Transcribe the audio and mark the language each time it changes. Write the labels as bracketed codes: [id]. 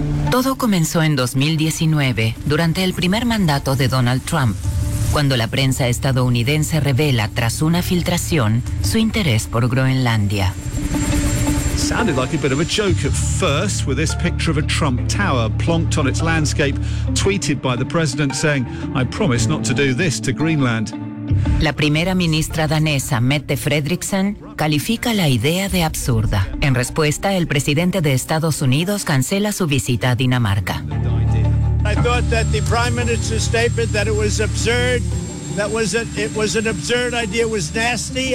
[es] Todo comenzó en 2019, durante el primer mandato de Donald Trump, cuando la prensa estadounidense revela, tras una filtración, su interés por Groenlandia. [en] Sounded like a bit of a joke at first, with this picture of a Trump Tower plonked on its landscape, tweeted by the president saying, "I promise not to do this to Greenland." [es] La primera ministra danesa, Mette Frederiksen, califica la idea de absurda. En respuesta, el presidente de Estados Unidos cancela su visita a Dinamarca. [en] I thought that the prime minister's statement that it was absurd, that was it was an absurd idea, was nasty.